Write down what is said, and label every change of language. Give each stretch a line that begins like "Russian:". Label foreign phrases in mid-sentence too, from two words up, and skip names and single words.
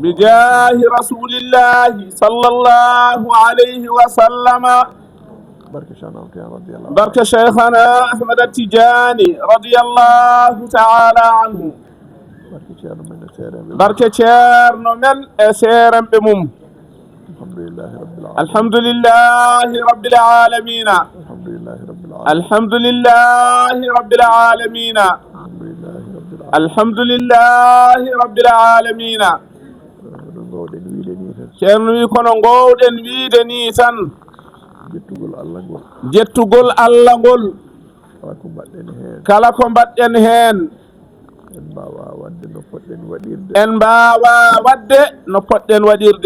Arabic: بجاه رسول الله صلى الله عليه وسلم
Fula: barke chanamte en radiallahu barke cheikhana ahmada tidiani
Arabic: رضي الله تعالى عنه
Fula: barke ceerno men e seereɓe barke ceerno men e seeremɓe mum
Arabic: الحمد لله رب العالمين الحمد لله رب العالمين الحمد لله رب العالمين الحمد لله رب العالمين الحمد لله رب العالمين الحمد لله رب العالمين
Fula: no gowɗen wiide ni tan ceerno wi kono gowɗen wiide ni tan jettugol Allah ngol jettugol Allah ngol kala ko mbaɗɗen hen kala ko mbaɗɗen hen en mbawa wadde no poɗɗen waɗirde en mbawa wadde no poɗɗen waɗirde